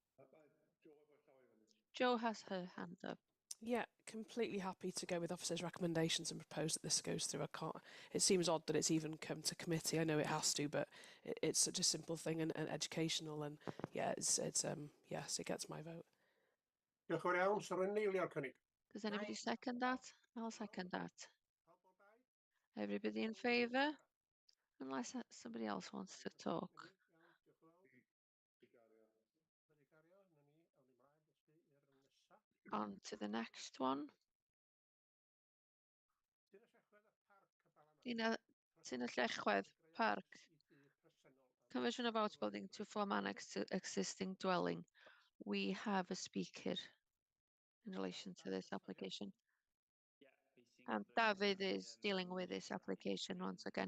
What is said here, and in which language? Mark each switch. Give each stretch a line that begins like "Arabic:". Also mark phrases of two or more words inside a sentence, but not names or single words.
English: Jo has her hand up. Yeah, completely happy to go with officers' recommendations and propose that this goes through. I can't. It seems odd that it's even come to committee. I know it has to, but it's such a simple thing and educational, and yeah, it's yes, it gets my vote.
Welsh: Diolch yn fawr iawn. Sa rwy'n eilio'r cynnig?
English: Does anybody second that? I'll second that. Everybody in favour? Unless somebody else wants to talk. On to the next one. Tyn y Llechwedd Park. Conversion of outbuilding to form annex to existing dwelling. We have a speaker in relation to this application. And David is dealing with this application once again.